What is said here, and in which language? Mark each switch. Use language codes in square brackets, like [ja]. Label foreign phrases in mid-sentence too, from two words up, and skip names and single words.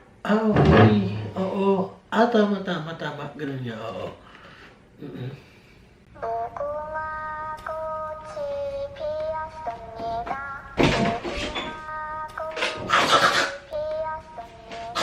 [tl] Okay. Oo. Tama, tama, tama. Ganun nga, oo. Mm-mm. [ko] 무궁화 꽃이 피었습니다. 무궁화 꽃이 피었습니다.